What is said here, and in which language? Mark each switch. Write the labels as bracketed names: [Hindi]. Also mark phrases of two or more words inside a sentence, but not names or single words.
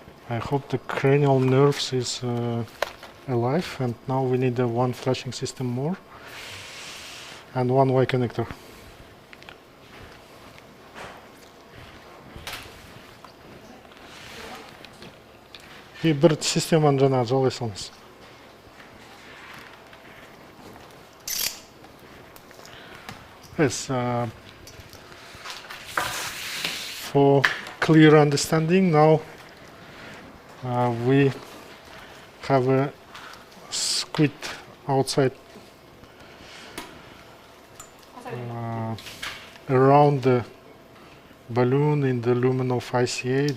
[English] I hope the cranial nerves is alive, and now we need one flashing system more and one Y connector. [Kazakh] И бір системаны жаңағы жалғай салыңыз. [English] Yes, for clear understanding, now we have a squid outside around the balloon in the lumen of ICA.